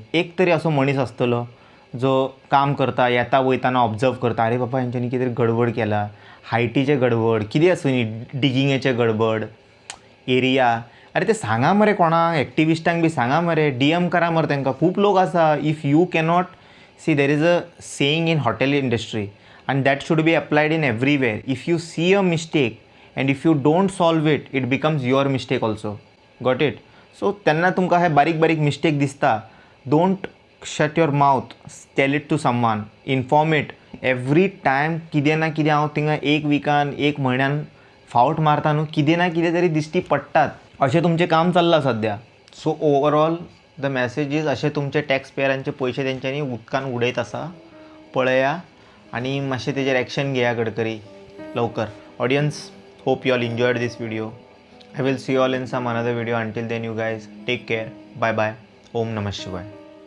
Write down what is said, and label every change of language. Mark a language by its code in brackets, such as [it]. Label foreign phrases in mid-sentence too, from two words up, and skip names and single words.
[kok] एक तरी असो मनीस आसतलो जो काम करता, येता वयताना ऑब्जर्व करता, अरे बाबा हेंच्यांनी कितें गडबड केला, हायटीचें गडबड कितें आसूं न्ही, डिगिंगेचें गडबड, एरिया. अरे ते सांगा मरे कोणाक, एक्टिविस्टांक बी सांगा मरे, DM करा मरे तांकां. खूब लोक आसा. [en] If you cannot see, there is a saying in hotel industry and that should be applied in everywhere. If you see a mistake and if you don't solve it, it becomes your mistake also. Got it? So [kok] तेन्ना तुमकां हे बारीक बारीक मिस्टेक दिसता, [en] don't shut your mouth, tell it to someone, inform it. Every time [kok] कितें ना कितें हांव थिंगा एक विकान एक म्हयन्यान फावट मारता न्हू, कितें ना कितें तरी दिश्टी पडटात. अशें तुमचें काम चल्लां सद्या. [en] so overall the message is [kok] अशें तुमचे टॅक्स पेयरांचे पयशे तेंच्यांनी उदकान उडयत आसा पळया आणि मातशें तेजेर एक्शन घेया गडकरी लवकर. [en] Audience, hope you all enjoyed this video. I will see you all in some another video. Until then, you guys take care. Bye bye. [sa] Om Namah Shivaya.